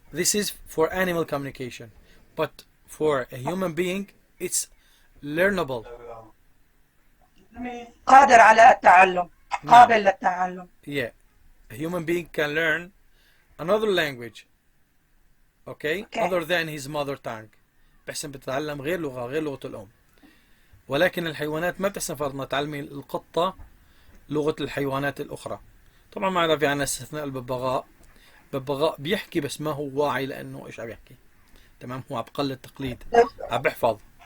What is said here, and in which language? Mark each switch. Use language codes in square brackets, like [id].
[en] This is for animal communication, but for a human being it's learnable. [ar] قادر على التعلم، قابل للتعلم. [en] Yeah, a human being can learn another language, okay, other than his mother tongue. [ar] بحسن بتتعلم غير لغة الأم. ولكن الحيوانات ما بتحسن فرضنا تعلمي القطة لغة الحيوانات الأخرى. طبعا ما عدا في عنا استثناء الببغاء. الببغاء بيحكي بس ما هو واعي لأنه إيش عم يحكي. تمام، هو عم بقلد تقليد، عم بحفظ.